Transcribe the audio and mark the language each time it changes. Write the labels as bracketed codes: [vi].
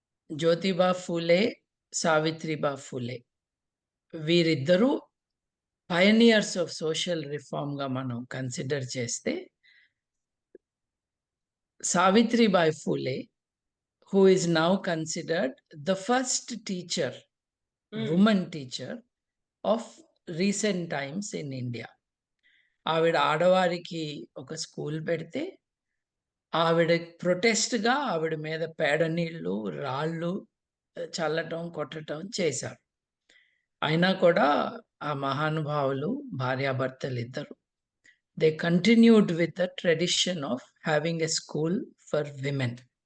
[te] జ్యోతిబా ఫూలే, సావిత్రిబా ఫూలే వీరిద్దరూ [en] pioneers of social రిఫార్మ్‌గా [te] మనం consider చేస్తే, Savitribai Phule [en] who is now considered the first teacher, um, woman teacher of recent times in India. [te] ఆవిడ ఆడవారికి ఒక school పెడితే, ఆవిడ ప్రొటెస్ట్‌గా ఆవిడ మీద పేడ నీళ్ళు, రాళ్ళు చల్లటం, కొట్టటం చేశారు. అయినా కూడా ఆ మహానుభావులు భార్యాభర్తలిద్దరూ [en] They continued with the tradition of having a school for women.